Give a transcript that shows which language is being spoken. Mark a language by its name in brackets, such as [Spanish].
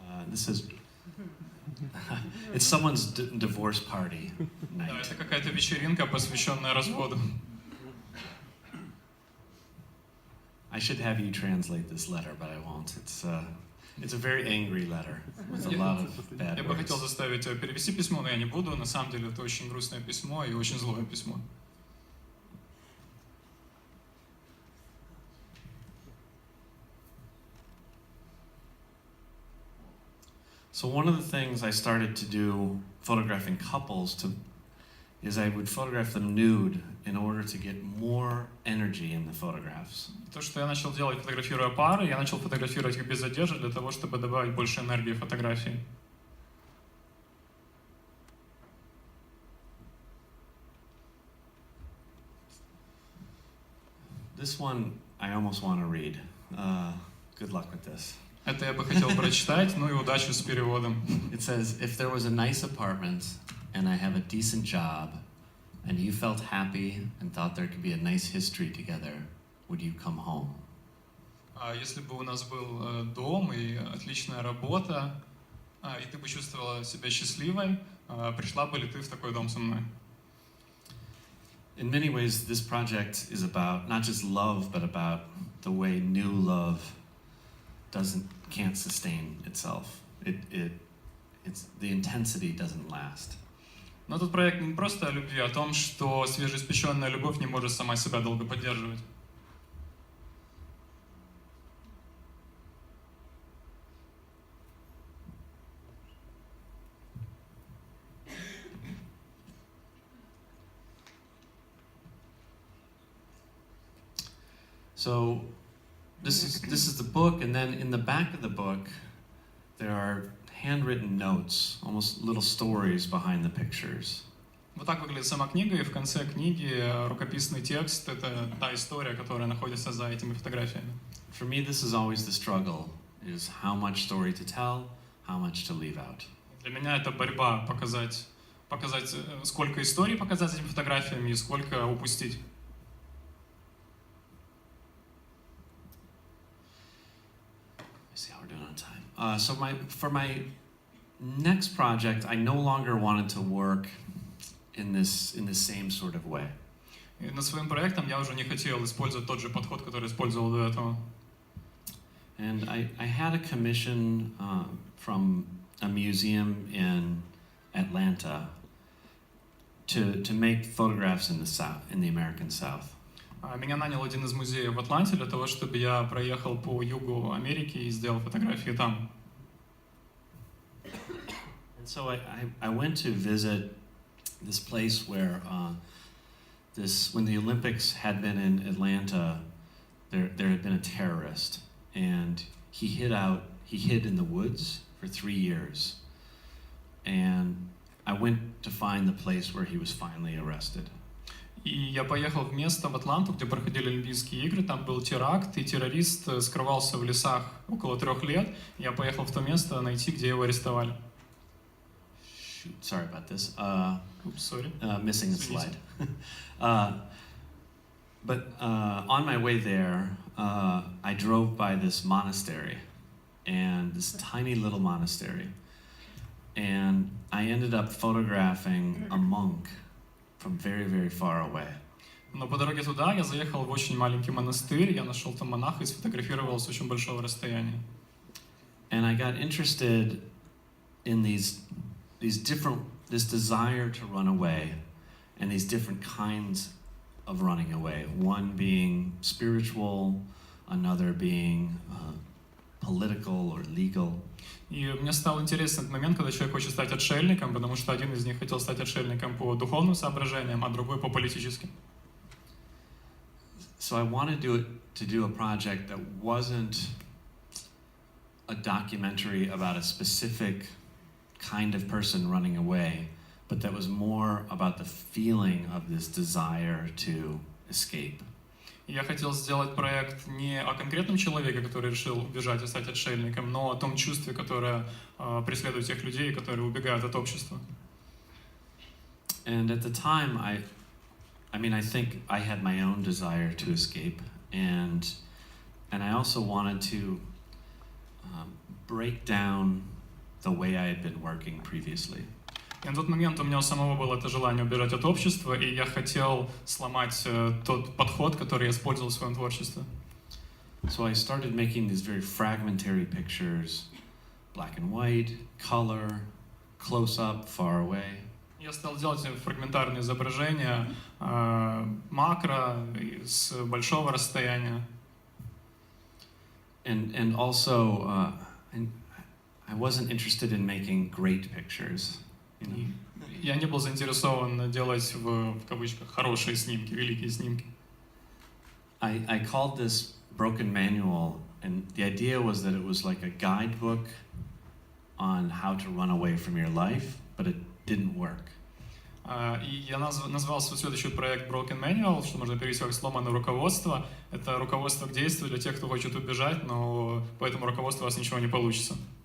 [English] This is it's someone's divorce party night. [Russian] Да, это какая-то вечеринка, посвященная разводу. [English] I should have you translate this letter, but I won't. It's a very angry letter with a lot of bad [Russian] Я бы хотел [English] words. [Russian] заставить тебя перевести письмо, но я не буду. На самом деле это очень грустное письмо и очень злое письмо. [English] So one of the things I started to do photographing couples is I would photograph them nude in order to get more energy in the photographs. [Russian] То, что я начал делать, фотографируя пары, я начал фотографировать их без одежды для того, чтобы добавить больше энергии в фотографии. [English] This one I almost want to read. Good luck with this. [Russian] Это я бы хотел прочитать, ну и удачи с переводом. [English] It says, if there was a nice apartment and I have a decent job and you felt happy and thought there could be a nice history together, would you come home? [Russian] Если бы у нас был дом и отличная работа, и ты бы чувствовала себя счастливой, пришла бы ли ты в такой дом со мной? [English] In many ways, this project is about not just love, but about the way new love can't sustain itself. It's the intensity doesn't last. [Russian] Но этот проект не просто о любви, а о том, что свежеиспеченная любовь не может сама себя долго поддерживать. [English] So this is the book, and then in the back of the book there are handwritten notes, almost little stories behind the pictures. [Russian] Вот так выглядит сама книга, и в конце книги рукописный текст — это та история, которая находится за этими фотографиями. [English] For me, this is always the struggle: is how much story to tell, how much to leave out. [Russian] Для меня это борьба показать, сколько историй показать этими фотографиями и сколько упустить. [English] See how we're doing on time. So for my next project, I no longer wanted to work in the same sort of way. [Russian] И над своим проектом я уже не хотел использовать тот же подход, который использовал до этого. [English] And I had a commission from a museum in Atlanta to make photographs in the South, in the American South. [Russian] Меня нанял один из музеев в Атланте для того, чтобы я проехал по югу Америки и сделал фотографии там. [English] And so I went to visit this place where when the Olympics had been in Atlanta, there had been a terrorist, and he hid in the woods for 3 years, and I went to find the place where he was finally arrested. [Russian] И я поехал в место в Атланту, где проходили Олимпийские игры, там был теракт, и террорист скрывался в лесах около 3 лет. Я поехал в то место найти, где его арестовали. [English] Shoot, sorry about this. Oops, sorry. Missing a slide. But on my way there, I drove by this monastery, and this tiny little monastery, and I ended up photographing a monk from very, very far away. [Russian] Но по дороге туда я заехал в очень маленький монастырь, я нашел там монаха и сфотографировал с очень большого расстояния. [English] And I got interested in this desire to run away, and these different kinds of running away. One being spiritual, another being political or legal. [Russian] И мне стал интересен этот момент, когда человек хочет стать отшельником, потому что один из них хотел стать отшельником по духовным соображениям, а другой по политическим. [English] So I wanted to do a project that wasn't a documentary about a specific kind of person running away, but that was more about the feeling of this desire to escape. [Russian] Я хотел сделать проект не о конкретном человеке, который решил убежать и стать отшельником, но о том чувстве, которое преследует тех людей, которые убегают от общества. [English] And at the time, I think I had my own desire to escape, and I also wanted to break down the way I had been working previously. [Russian] И на тот момент у меня у самого было это желание убежать от общества, и я хотел сломать тот подход, который я использовал в своем творчестве. [English] So I started making these very fragmentary pictures, black and white, color, close up, far away. [Russian] Я стал делать фрагментарные изображения, макро, с большого расстояния. [English] And also, I wasn't interested in making great pictures. You know? [Russian] Я не был заинтересован делать в кавычках хорошие снимки, великие снимки. [English] I called this broken manual, and the idea was that it was like a guidebook on how to run away from your life, but it didn't work. [Russian] И я назвал свой следующий проект Broken Manual, что можно перевести как сломанное руководство. Это руководство к действию для тех, кто хочет убежать, но по этому руководству у вас ничего не получится.